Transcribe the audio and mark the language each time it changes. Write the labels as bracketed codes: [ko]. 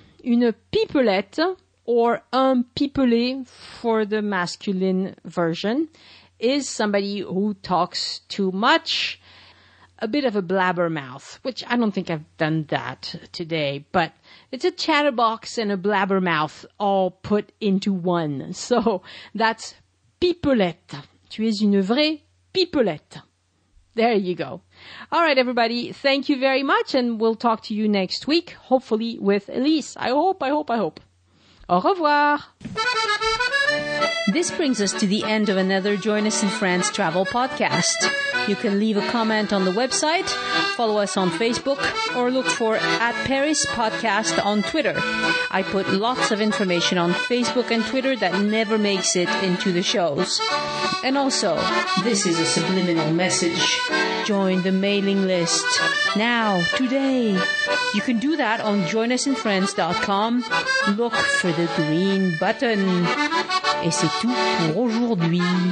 [en] Une pipelette, or un pipelet for the masculine version, is somebody who talks too much. A bit of a blabbermouth, which I don't think I've done that today, but it's a chatterbox and a blabbermouth all put into one. So that's pipelette. [fr] Tu es une vraie pipelette. [en] There you go. All right, everybody. Thank you very much, and we'll talk to you next week, hopefully with Elise. I hope. [fr] Au revoir. [en] This brings us to the end of another Join Us in France travel podcast. You can leave a comment on the website, follow us on Facebook, or look for @Paris Podcast on Twitter. I put lots of information on Facebook and Twitter that never makes it into the shows. And also, this is a subliminal message. Join the mailing list now, today. You can do that on joinusinfriends.com. Look for the green button. [fr] Et c'est tout pour aujourd'hui.